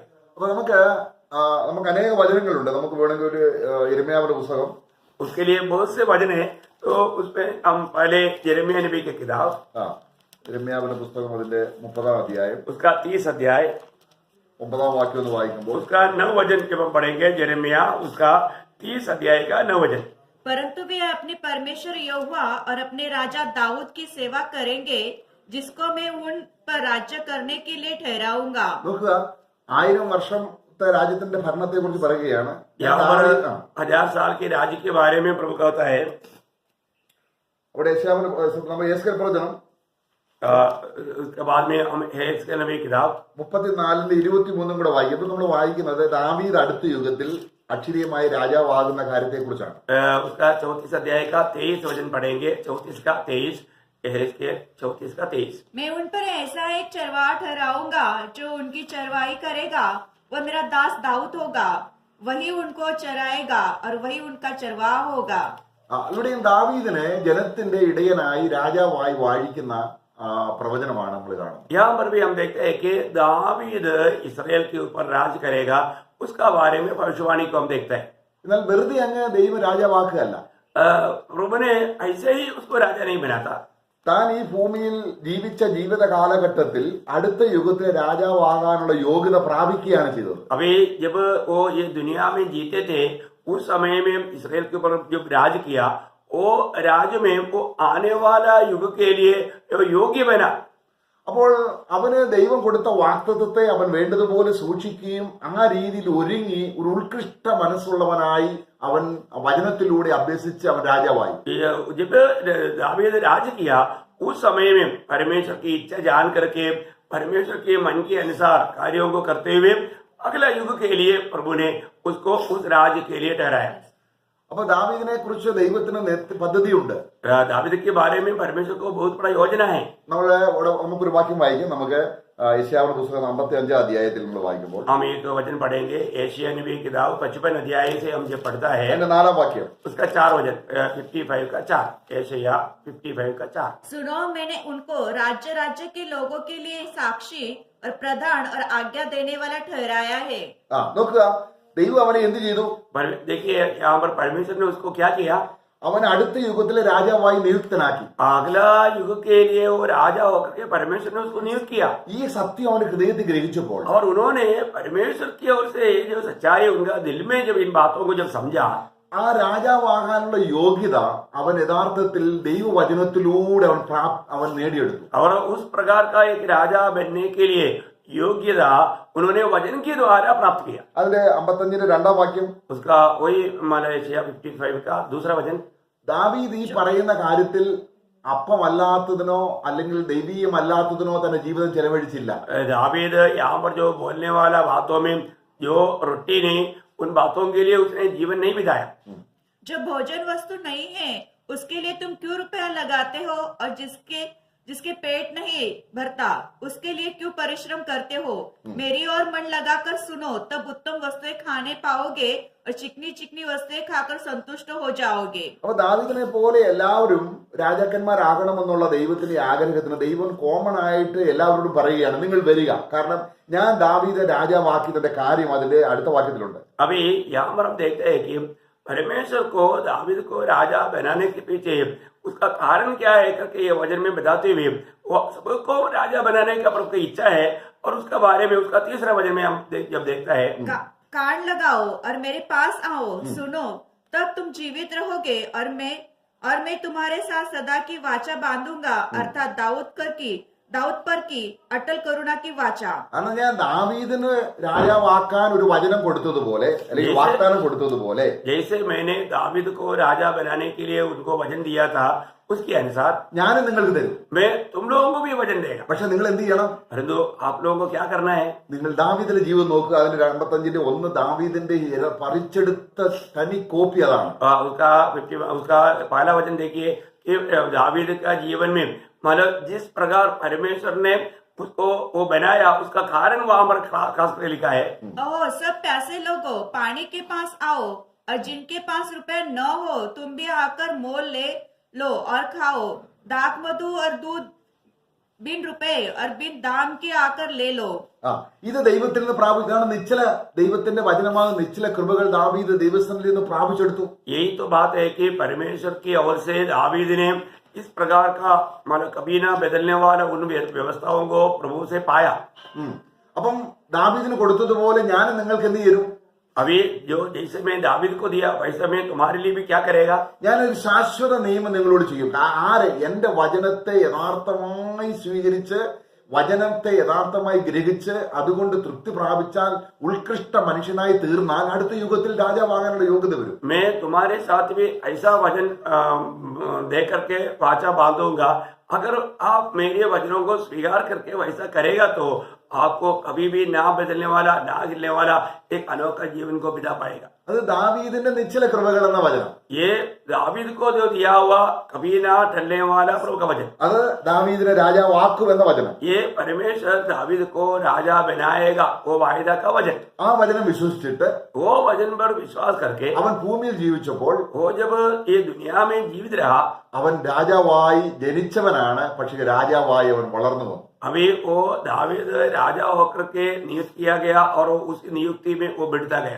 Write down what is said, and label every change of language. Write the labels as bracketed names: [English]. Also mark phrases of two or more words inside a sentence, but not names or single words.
[Malayalam] അപ്പൊ നമുക്ക് അനേക വചനങ്ങളുണ്ട്. നമുക്ക് വേണമെങ്കിൽ ഒരു യിരെമ്യാവിന്റെ പുസ്തകം, [Hindi] उसके लिए बहुत से वचन है. तो उसमें हम पहले यिर्मयाह नबी की किताब, [Malayalam] യിരെമ്യാവിന്റെ പുസ്തകം അതിന്റെ 30-ാം അധ്യായം [Hindi] उसका 30 अध्याय [Malayalam] 9-ാം വാക്യം ഒന്ന് വായിക്കുമ്പോൾ [Hindi] उसका 9 वचन जब हम पढ़ेंगे, यिर्मयाह उसका 30 अध्याय का 9 वचन. परंतु वे अपने परमेश्वर यहोवा और अपने राजा दाऊद की सेवा करेंगे, जिसको मैं उन पर राज्य करने के लिए ठहराऊंगा. [Malayalam] നോക്കുക, 1000 വർഷത്തെ രാജ്യത്തിന്റെ ഭരണത്തെ കുറിച്ച് പറയുകയാണ്. [Hindi] यहाँ पर 1000 साल के राज्य के बारे में प्रभु कहता है. [Malayalam] അവിടെ നമ്മൾ യെഹെസ്കേൽ പ്രവചനം [Hindi] उसके बाद में हम यहेजकेल नबी किताब [Malayalam] 34-23 കൂടെ വായിക്കുമ്പോൾ നമ്മൾ വായിക്കുന്നത് ദാവീദ് അടുത്ത യുഗത്തിൽ അക്ഷരീയമായി രാജാവാകുന്ന കാര്യത്തെ കുറിച്ചാണ്. [Hindi] उसका 34 अध्याय का 23 वचन पढ़ेंगे. 34 का 23, यहेजकेल 34 का 23. मैं उन पर ऐसा एक चरवाहा ठहराऊंगा जो उनकी चरवाही करेगा. वह मेरा दास दाऊद होगा, वही उनको चराएगा और वही उनका चरवाहा होगा. [Malayalam] ഇവിടെയും ദാവീദിനെ ജനത്തിന്റെ ഇടയനായി രാജാവായി വാഴിക്കുന്ന പ്രവചനമാണ് നമ്മൾ കാണുന്നത്. [Hindi] यहाँ पर भी हम देखते हैं कि दावीद इसराइल के ऊपर राज करेगा, उसका बारे में भविष्यवाणी को हम देखते हैं। [Malayalam] എന്നാൽ വെറുതെ അങ്ങ് ദൈവം രാജാവാക്കുകയല്ല. [Hindi] प्रभु ने ऐसे ही उसको राजा नहीं बनाता। [Malayalam] താൻ ഈ ഭൂമിയിൽ ജീവിച്ച ജീവിത കാലഘട്ടത്തിൽ അടുത്ത യുഗത്തിലെ രാജാവാകാനുള്ള യോഗ്യത പ്രാപിക്കുകയാണ് ചെയ്തത്. [Hindi] अभी जब वो ये दुनिया में जीते थे, उस समय में इसराइल के ऊपर जब राज किया, वो राज में वो आने वाला युग के लिए योग्य बना। [Malayalam] അപ്പോൾ അവന് ദൈവം കൊടുത്ത വാഗ്ദത്തത്തെ അവൻ വേണ്ടതുപോലെ സൂക്ഷിക്കുകയും ആ രീതിയിൽ ഒരുങ്ങി ഒരു ഉത്കൃഷ്ട മനസ്സുള്ളവനായി അവൻ വചനത്തിലൂടെ അഭ്യസിച്ച് അവൻ രാജാവായി. [Hindi] जब दावीद राज किया, उस समय में परमेश्वर की इच्छा जान करके परमेश्वर के मन के अनुसार कार्यों को करते हुए अगला युग के लिए प्रभु ने उसको उस राज के लिए ठहराया। [Malayalam] അപ്പൊ ദാവീദിനെ കുറിച്ച് ദൈവത്തിന് പദ്ധതിയുണ്ട്. [Hindi] दावीद के बारे में परमेश्वर को बहुत बड़ा योजना है। [Malayalam] നമുക്കൊരു വാക്യം വായിക്കും. നമുക്ക് യെശയ്യാവിന്റെ പുസ്തകം 55 അധ്യായത്തിൽ നമ്മൾ വായിക്കുമ്പോൾ [Hindi] हम एक वचन पढ़ेंगे। एशिया नबी की किताब 55 अध्याय से हम जब पढ़ता है, [Malayalam] അതിന്റെ 4-ാം വാക്യം, [Hindi] उसका 4 वचन 55 का 4, एशिया 55 का 4। सुनो, मैंने उनको राज्य राज्य के लोगों के लिए साक्षी और प्रधान और आज्ञा देने वाला ठहराया है। [Malayalam] നോക്കുക, ദൈവം അവനെ എന്ത് ചെയ്തു? [Hindi] देखिए यहाँ पर परमेश्वर ने उसको क्या किया? [Malayalam] അവൻ അടുത്ത യുഗത്തിലെ രാജാവായി നിയുക്തനാക്കി. [Hindi] अगला युग के लिए वो राजा होकर के परमेश्वर ने उसको नियुक्त किया। [Malayalam] ഈ സത്യം അവന്റെ ഹൃദയത്തിൽ ഗ്രഹിച്ചപ്പോൾ [Hindi] और उन्होंने परमेश्वर की ओर से जो सच्चाई उनका दिल में जब इन बातों को जब समझा, [Malayalam] ആ രാജാവാകാനുള്ള യോഗ്യത അവൻ യഥാർത്ഥത്തിൽ ദൈവവചനത്തിലൂടെ അവൻ നേടിയെടുത്തു. [Hindi] और उस प्रकार का एक राजा बनने के लिए योग्यता उन्होंने वचन के द्वारा प्राप्त किया। [Malayalam] അതിന്റെ 55-ന്റെ 2-ാം വാക്യം, [Hindi] उसका वही मलेशिया 55 का दूसरा वचन। [Malayalam] ദാവീദ് ഈ പറയുന്ന കാര്യത്തിൽ അപ്പമല്ലാത്തതിനോ അല്ലെങ്കിൽ ദൈവീയമല്ലാത്തതിനോ തന്റെ ജീവിതം ചെലവഴിച്ചില്ല. [Hindi] दावीद यहाँ पर जो बोलने वाला बातों में जो रोटी नहीं, उन बातों के लिए उसने जीवन नहीं बिताया। जो भोजन वस्तु नहीं है उसके लिए तुम क्यों रुपया लगाते हो, और जिसके पेट नहीं भरता उसके लिए क्यों परिश्रम करते हो? मेरी ओर मन लगाकर सुनो, तब उत्तम वस्तुएं खाने पाओगे और चिकनी चिकनी वस्तुएं खाकर संतुष्ट हो जाओगे। [Malayalam] അപ്പൊ ദാവീദിനെ പോലെ എല്ലാവരും രാജാക്കന്മാരാകണമെന്നുള്ള ദൈവത്തിന്റെ ആഗ്രഹത്തിന് ദൈവം കോമൺ ആയിട്ട് എല്ലാവരോടും പറയുകയാണ്, നിങ്ങൾ വരിക, കാരണം ഞാൻ ദാവീദെ രാജാവാക്കിയതിന്റെ കാര്യം അതിന്റെ അടുത്ത വാക്യത്തിലുണ്ട്. [Hindi] अभी यहाँ पर हम देखते हैं कि परमेश्वर को दावीद को राजा बनाने के पीछे उसका कारण क्या है करके ये वचन में बताते हुए वो सबको राजा बनाने का प्रभु की इच्छा है। और उसका बारे में उसका तीसरा वचन में हम जब देखता है, कान लगाओ और मेरे पास आओ, सुनो, तब तुम जीवित रहोगे और मैं तुम्हारे साथ सदा की वाचा बांधूंगा, अर्थात दाऊद पर की अटल करुणा की वाचा। [Malayalam] കാരണം ഞാൻ ദാവീദിന് രാജാവാക്കാൻ ഒരു വചനം കൊടുത്തതുപോലെ അല്ലെങ്കിൽ വാഗ്ദാനം കൊടുത്തതുപോലെ, [Hindi] जैसे मैंने दावीद को राजा बनाने के लिए उनको वचन दिया था, उसके अनुसार [Malayalam] ഞാനും നിങ്ങൾക്ക് തരും. [Hindi] मैं तुम लोगों को भी वचन देगा। [Malayalam] പക്ഷെ നിങ്ങൾ എന്ത് ചെയ്യണം? [Hindi] परंतु आप लोगों को क्या करना है? [Malayalam] നിങ്ങൾ ദാവീദിന്റെ ജീവിതം നോക്കുക. അതിന്റെ 55-ന്റെ 1 ദാവീദിന്റെ പറിച്ചെടുത്ത തനി കോപ്പി അതാണ്. [Hindi] उसका पहला वचन देखिए कि दावीद का जीवन में मतलब जिस प्रकार परमेश्वर ने उसको वो बनाया, उसका कारण वहां पर खास करके लिखा है। ओह, सब प्यासे लोगों, पानी के पास आओ, और जिनके पास रुपए न हो तुम भी आकर मोल ले लो और खाओ। दाख मधु और दूध बिन रुपए और बिन दाम के आकर ले लो। [Malayalam] ഇത് ദൈവത്തിൽ നിന്ന് പ്രാപിച്ചാണ്. നിശ്ചല ദൈവത്തിന്റെ വചനമായ നിശ്ചല കൃപകൾ ദാവീദ് ദൈവസ്ഥനിൽ നിന്ന് പ്രാപിച്ചെടുത്തു. [Hindi] यही तो बात है कि परमेश्वर की ओर से दावीद ने इस प्रकार का मतलब कभी ना बदलने वाला उन व्यवस्थाओं को प्रभु से पाया। [Malayalam] അപ്പം ദാവീദിന് കൊടുത്തതുപോലെ ഞാൻ നിങ്ങൾക്ക് എന്ത് ചെയ്യും? [Hindi] अभी जो जैसे मैं दावीद को दिया वैसे मैं तुम्हारे लिए भी क्या करेगा? [Malayalam] ഞാനൊരു ശാശ്വത നിയമം നിങ്ങളോട് ചെയ്യും. ആരെ എന്റെ വചനത്തെ യഥാർത്ഥമായി സ്വീകരിച്ച് വചനത്തെ യഥാർത്ഥമായി ഗ്രഹിച്ച് അതുകൊണ്ട് തൃപ്തി പ്രാപിച്ചാൽ ഉത്കൃഷ്ട മനുഷ്യനായി തീർന്നാൽ അടുത്ത യുഗത്തിൽ രാജാവാകാനുള്ള യോഗ്യത വരും. [Hindi] मैं तुम्हारे साथ भी ऐसा वचन दे करके वाचा बांधूंगा। अगर आप मेरे वचनों को स्वीकार करके वैसा करेगा तो आपको कभी भी ना बदलने वाला ना गिरने वाला एक अनोखा जीवन को बिता पाएगा। [Malayalam] അത് ദാവീദിന്റെ നിശ്ചല കൃപകൾ എന്ന വചനം. [Hindi] ये दावीद को जो दिया हुआ कभी ना टलने वाला प्रभु का वचन, [Malayalam] അത് ദാവീദിനെ രാജാവാക്കും എന്ന വചനം. [Hindi] ये परमेश्वर दावीद को राजा बनाएगा वो वायदा का वचन। [Malayalam] ആ വചനം വിശ്വസിച്ചിട്ട് [Hindi] वो वचन पर विश्वास करके [Malayalam] അവൻ ഭൂമിയിൽ ജീവിച്ചപ്പോൾ [Hindi] वो जब ये दुनिया में जीवित रहा, [Malayalam] അവൻ രാജാവായി ജനിച്ചവനാണ്. പക്ഷെ രാജാവായി അവൻ വളർന്നു വന്നു. [Hindi] अभी वो दावीद राजा होकर के नियुक्त किया गया और उस नियुक्ति में वो बढ़ता गया।